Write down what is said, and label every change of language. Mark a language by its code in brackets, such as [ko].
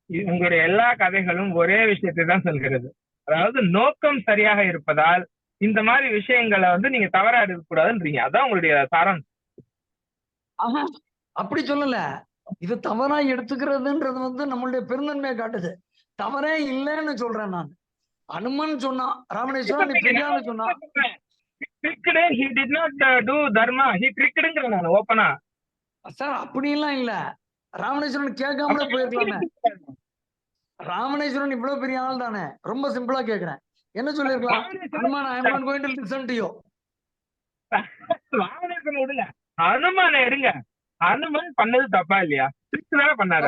[ta] உங்களுடைய எல்லா கதைகளும் ஒரே விஷயத்தை தான் சொல்கிறது. அதாவது நோக்கம் சரியாக இருப்பதால் இந்த மாதிரி விஷயங்களை நீங்க தவறா எடுக்க கூடாதுன்றீங்க. அதான் உங்களுடைய சாராம்சம். அப்படி சொல்லல. இது தவறா எடுத்துக்கிறதுன்றது நம்மளுடைய பெருந்தன்மையை காட்டுது. தவறே இல்லைன்னு சொல்றேன் நான். அனுமன் சொன்னா ராமணேஸ்வரன் நீ பெரியான்னு சொன்னா [en] he did not do dharma, he tricked [ta] நான் ஓபனா. சார் அப்படி எல்லாம் இல்ல. ராமணேஸ்வரன் கேட்காமலே போயிருக்கலாமே ராமணேஸ்வரன் இவ்வளவு பெரிய ஆள் தானே, ரொம்ப சிம்பிளா கேக்குறேன், என்ன சொல்லிருக்கலாம்? [en] Hanuman, I am not going to listen to you. [ta] Ravaneswaran விடுங்க, அனுமானை எடுங்க. அனுமன் பண்ணது தப்பா இல்லையா? பண்ணாரு.